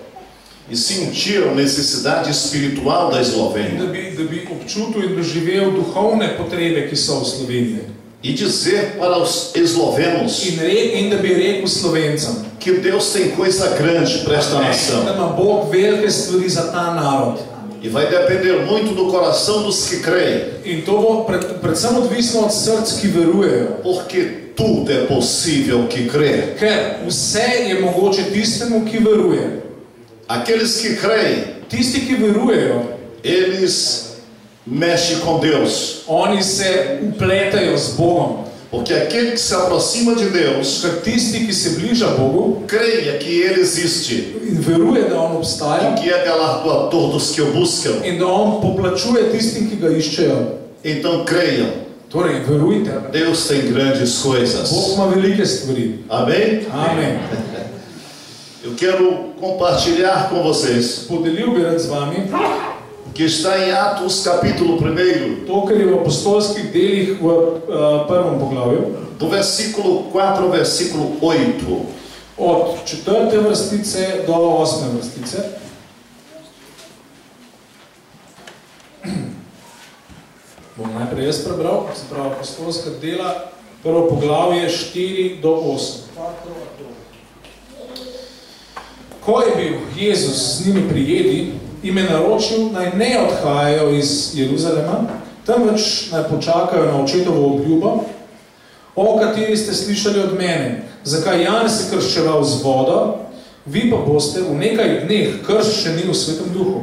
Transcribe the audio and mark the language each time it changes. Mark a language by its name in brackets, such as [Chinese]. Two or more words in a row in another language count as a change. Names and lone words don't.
[Portuguese] E sentir a necessidade espiritual da Eslovênia. [Slovenian] Da bi občutil in doživel duhovne potrebe, ki so v Sloveniji. [Portuguese] E dizer para os eslovenos [Slovenian] In da bi rekel Slovencem, [Portuguese] que Deus tem coisa grande para esta nação. [Slovenian] Da ima Bog velike stvari za ta narod. [Portuguese] E vai depender muito do coração dos que creem. [Slovenian] In to bo predvsem odvisno od src, ki verujejo. [Portuguese] Porque tudo é possível que crê. [Slovenian] Ker vse je mogoče tistemu, ki veruje. [Portuguese] Aqueles que creem, [Slovenian] tisti, ki verujejo, [Portuguese] eles mexem com Deus. [Slovenian] Oni se upletajo z Bogom. [Portuguese] Porque aquele que se aproxima de Deus, [Slovenian] ker tisti, ki se bliža Bogu, [Portuguese] creia que Ele existe. [Slovenian] In veruje, da On obstaja. [Portuguese] E que é galardoador dos que o buscam. [Slovenian] In da On poplačuje tistim, ki ga iščejo. [Portuguese] Então creiam. [Slovenian] Torej, verujte. [Portuguese] Deus tem grandes coisas. [Slovenian] Bog ima velike stvari. [Portuguese] Amém? Amém. Eu quero compartilhar com vocês. [Slovenian] Podelil bi rad z vami. [Portuguese] Que está em Atos capítulo 1. [Slovenian] To, kar je v apostolskih delih v prvem poglavju. [Portuguese] Do versículo 4 ao versículo 8. [Slovenian] Od 4. vrstice do 8. vrstice. Bom najprej jaz prebral, se pravi apostolska dela, prvo poglavje 4 do 8. Ko je bil Jezus z njimi pri jedi, jim je naročil, naj ne odhajajo iz Jeruzalema, temveč naj počakajo na očetovo obljubo, o kateri ste slišali od mene, zakaj Janez je krščeval z vodo, vi pa boste v nekaj dneh krščeni v Svetem Duhu.